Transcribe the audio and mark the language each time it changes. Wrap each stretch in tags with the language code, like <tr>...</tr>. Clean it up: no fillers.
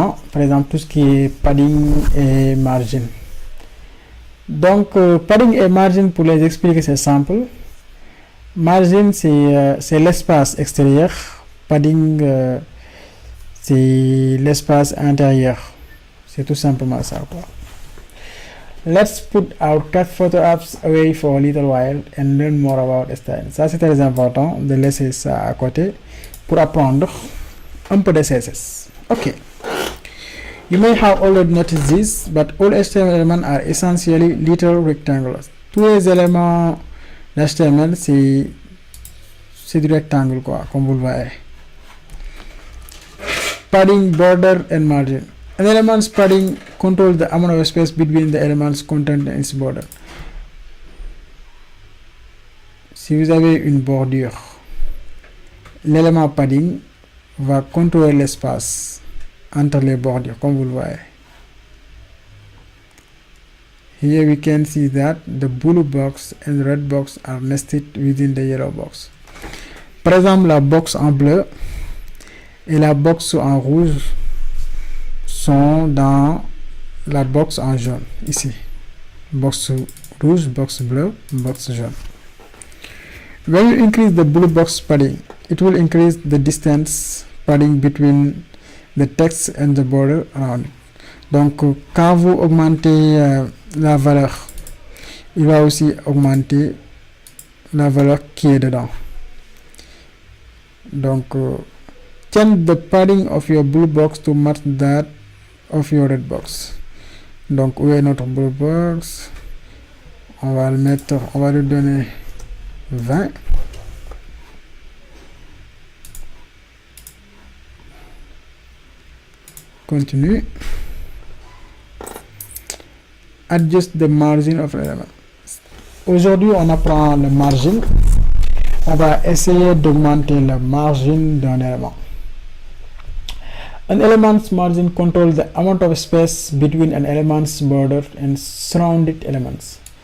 <fr>Par exemple, tout ce qui est padding et margin. Donc, padding et margin, pour les expliquer, c'est simple. Margin, c'est l'espace extérieur. Padding, c'est l'espace intérieur. C'est tout simplement ça, quoi.</fr> <en>Let's put our cat photo apps away for a little while and learn more about style.</en> <fr>Ça, c'est très important de laisser ça à côté pour apprendre un peu de CSS. Ok.</fr> <en>You may have already noticed this, but all HTML elements are essentially little rectangles.</en> <fr>Tous les éléments d'HTML, c'est du rectangle, quoi, comme vous le voyez.</fr> <en>Padding, border and margin. An element's padding controls the amount of space between the element's content and its border.</en> <fr>Si vous avez une bordure, l'élément padding va contrôler l'espace entre les bordures, comme vous le voyez.</fr> <en>Here we can see that the blue box and the red box are nested within the yellow box.</en> <fr>Par exemple, la box en bleu et la box en rouge sont dans la box en jaune, ici. Box rouge, box bleu, box jaune.</fr> <en>When you increase the blue box padding, it will increase the distance padding between the text and the border around it.</en> <fr>Donc, quand vous augmentez la valeur, il va aussi augmenter la valeur qui est dedans.</fr> <en>Donc, change the padding of your blue box to match that of your red box.</en> <fr>Donc, où est notre blue box? On va le mettre, on va lui donner 20.</fr> <en>Continue. Adjust the margin of element.</en> <fr>Aujourd'hui, on apprend le margin. On va essayer d'augmenter la margin d'un élément.</fr> <en>An element's margin controls the amount of space between an element's border and surrounding elements.</en>